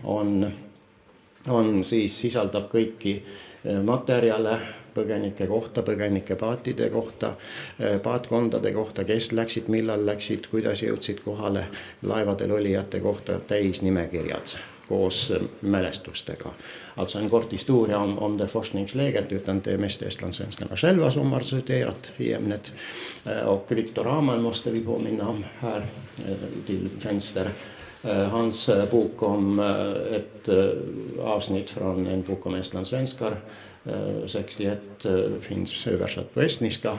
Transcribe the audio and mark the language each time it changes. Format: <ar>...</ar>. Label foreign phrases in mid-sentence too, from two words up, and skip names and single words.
<et>on siis sisaldab kõiki materjale põgenike kohta, põgenike paatide kohta, paatkondade kohta, kes läksid, millal läksid, kuidas jõudsid kohale, laevadel olijate kohta täis nimekirjad koos mälestustega.</et> <sv>Alltså en kort historia om det forskningsläget utan det mest estlandssvenskarna själva som har studerat i ämnet. Och Viktor Aamann måste vi påminna om här till vänster. Hans bok om ett avsnitt från en bok om estlandssvenskar 61 finns översatt på estniska</sv>